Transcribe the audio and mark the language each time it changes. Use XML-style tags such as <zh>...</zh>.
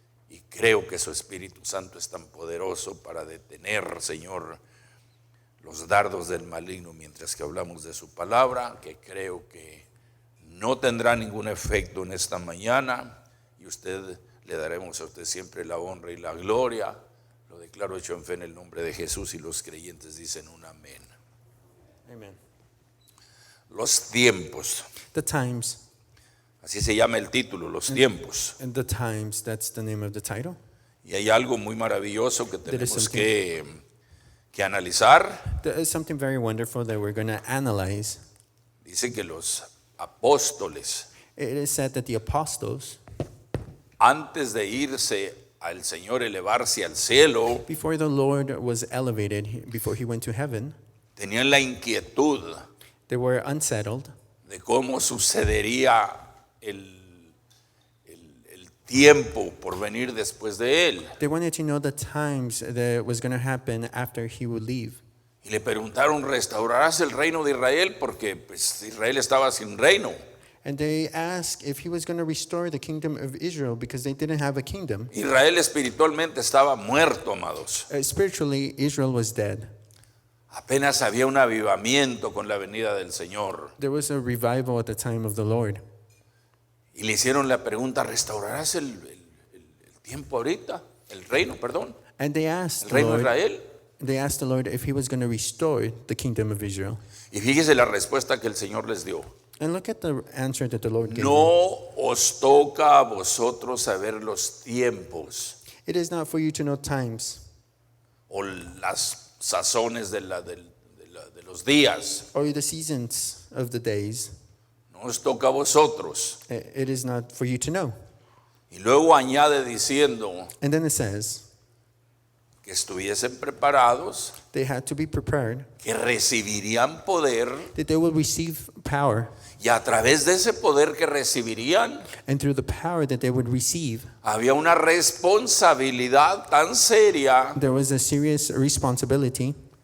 <es>Y creo que su Espíritu Santo es tan poderoso para detener, Señor, los dardos del maligno mientras que hablamos de su palabra, que creo que no tendrá ningún efecto en esta mañana, y le daremos a usted siempre la honra y la gloria. Lo declaro hecho en fe en el nombre de Jesús, y los creyentes dicen un amén. Amen. Los tiempos,</es> <en>The times.</en> <es>así se llama el título, los tiempos.</es> <en>And the times, that's the name of the title.</en> <es>Y hay algo muy maravilloso que</es> <en>There is</en> <es>tenemos</es> <en>something-</en> <es>que analizar.</es> <en>There is something very wonderful that we're going to analyze.</en> <es>Dice que los apóstoles,</es> <en>It is said that the apostles,</en> <es>antes de irse al Señor, elevarse al cielo,</es> <en>before the Lord was elevated, before he went to heaven,</en> <es>tenían la inquietud</es> <en>they were unsettled</en> <es>de cómo sucedería el tiempo por venir después de él.</es> <en>They wanted to know the times that was going to happen after he would leave.</en> <es>Y le preguntaron, ¿restaurarás el reino de Israel? Porque pues, Israel estaba sin reino.</es> <en>And they asked if he was going to restore the kingdom of Israel because they didn't have a kingdom.</en> <es>Israel espiritualmente estaba muerto, amados.</es> <en>Spiritually, Israel was dead.</en> <es>Apenas había un avivamiento con la venida del Señor.</es> <en>There was a revival at the time of the Lord.</en> <es>Y le hicieron la pregunta, ¿restaurarás el tiempo ahorita? El reino, perdón.</es> <en>And they asked</en> <es>El</es> <en>the</en> <es>reino de</es> <en>Lord,</en> <es>Israel.</es> <en>they asked the Lord if he was going to restore the kingdom of Israel.</en> <es>Y fíjese la respuesta que el Señor les dio.</es> <en>And look at the answer that the Lord gave them.</en> <es>No os toca a vosotros saber los tiempos</es> <en>It is not for you to know times</en> <es>o las sazones de los días.</es> <en>or the seasons of the days.</en> <es>No os toca a vosotros.</es> <en>It is not for you to know.</en> <es>Y luego añade diciendo</es> <en>And then it says</en> <es>que estuviesen preparados,</es> <en>they had to be prepared,</en> <es>que recibirían poder,</es> <en>that they will receive power.</en> <es>y a través de ese poder que recibirían,</es> <en>And through the power that they would receive,</en> <es>había una responsabilidad tan seria</es> <en>there was a serious responsibility</en>